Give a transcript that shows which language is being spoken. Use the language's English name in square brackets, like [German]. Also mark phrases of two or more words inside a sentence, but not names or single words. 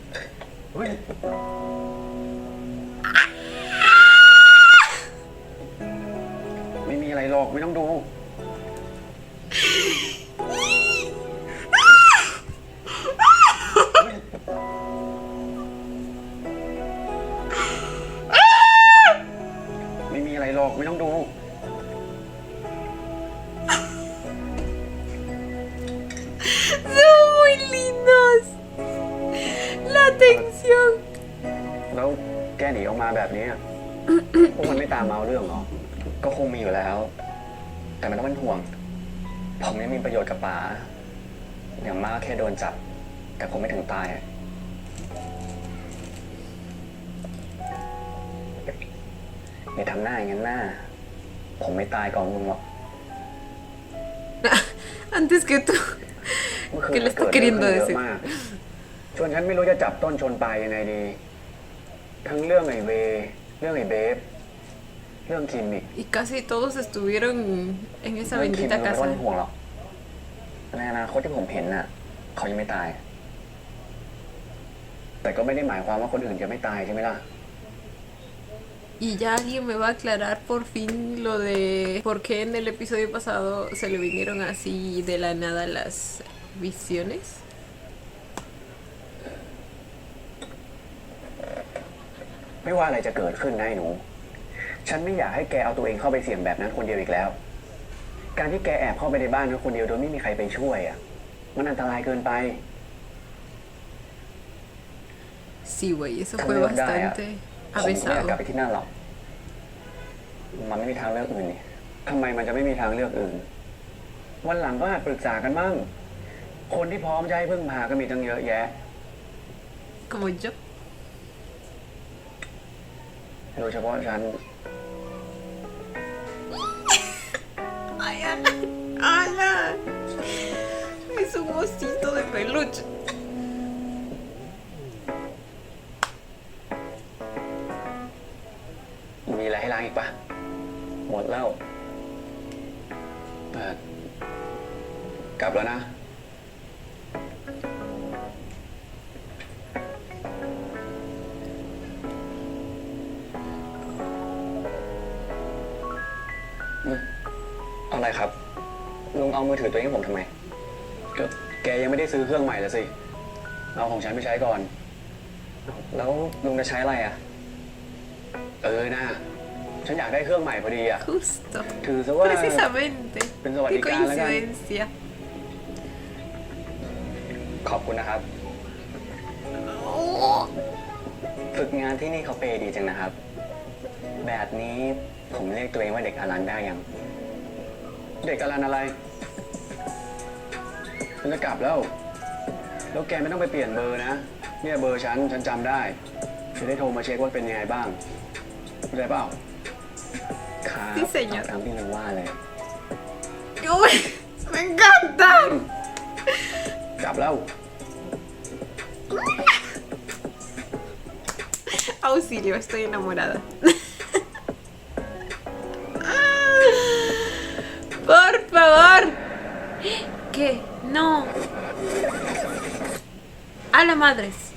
[Thai] เฮ้ย ไม่มีอะไรหรอกไม่ต้องดู ไม่มีอะไรหรอกไม่ต้องดู [Spanish] Son muy lindos. La atención. [Thai] แล้วแกหนีออกมาแบบนี้อะ พวกมันไม่ตามมาเอาเรื่องเหรอ ก็คงมีอยู่แล้ว แต่ไม่ต้องเป็นห่วง ผมไม่มีประโยชน์กับป๋าอย่างมากแค่โดนจับ แต่คงไม่ถึงตายอย่าทำหน้าอย่างนั้นหน้า ผมไม่ตายก่อนลุงหรอก [Spanish] Antes que tú. [Thai] เมื่อคืน [Spanish] ¿Qué le [Thai] เกิ [Spanish] está [Thai] ดเรื่อง [Spanish] queriendo [Thai] ขึ้นเยอะ [Spanish] decir? [Thai] มากจนฉันไม่รู้จะจับต้นชนปลายยังไงดี ทั้งเรื่องไอ้เว เรื่องไอ้เบฟ เรื่องคิมอีก [Spanish] Y casi todos estuvieron en esa [Thai] เรื่องคิม [Spanish] bendita [Thai] ลุงไม่ต้อ [Spanish] casa. [Thai] งห่วงหรอกในอนาคตที่ผมเห็นน่ะ เขายังไม่ตาย แต่ก็ไม่ได้หมายความว่าคนอื่นจะไม่ตายใช่ไหมล่ะ [Spanish] Y ya alguien me va a aclarar por fin lo de por qué en el episodio pasado se le vinieron así de la nada las visiones. [Thai] ไม่ว่าอะไรจะเกิดขึ้นนะไอ้หนู ฉันไม่อยากให้แกเอาตัวเองเข้าไปเสี่ยงแบบนั้นคนเดียวอีกแล้ว การที่แกแอบเข้าไปในบ้านนั้นคนเดียวโดยไม่มีใครไปช่วยอ่ะ มันอันตรายเกินไป [Spanish] Sí, güey, eso También fue da, bastante [Thai] ผมไม่อยากกลับ [Spanish] avesado. [Thai] ไปที่นั่นหรอก มันไม่มีทางเลือกอื่นนี่ ทำไมมันจะไม่มีทางเลือกอื่น วันหลังก็หัดปรึกษากันบ้าง คนที่พร้อมจะให้พึ่งพาก็มีตั้งเยอะแยะ [Spanish] Como yo. [Thai] โดยเฉพาะฉัน [Spanish] Ay, Ana. Ana. Es un osito de peluche. [Thai] มีอะไรให้ล้างอีกปะ หมดแล้ว เออกลับแล้วนะ อะไรครับ ลุงเอามือถือตัวเองให้ผมทำไม ก็แกยังไม่ได้ซื้อเครื่องใหม่ละสิ เอาของฉันไปใช้ก่อน แล้วลุงจะใช้อะไรอ่ะ เออนะ ฉันอยากได้เครื่องใหม่พอดีอ่ะ [Spanish] Justo. [Thai] ถือซะว่า [Spanish] Precisamente. Pensaba Qué que cada- coincidencia. [Thai] ขอบคุณนะครับ ฝึกงานที่นี่เขาเปย์ดีจังนะครับ แบบนี้ผมเรียกตัวเองว่าเด็กอลันได้ยัง เด็กอลันอะไร ฉันจะกลับแล้ว แล้วแกไม่ต้องไปเปลี่ยนเบอร์นะ เนี่ยเบอร์ฉันจำได้ จะได้โทรมาเช็คว่าเป็นยังไงบ้างได้เปล่า ครับ [Spanish] Sí, señor. [Thai] ตามที่มันว่าเลย [Spanish] Uy, me encanta. [Thai] กลับแล้ว [Spanish] Auxilio, estoy enamorada. Por favor. ¿Qué? No. A la madres.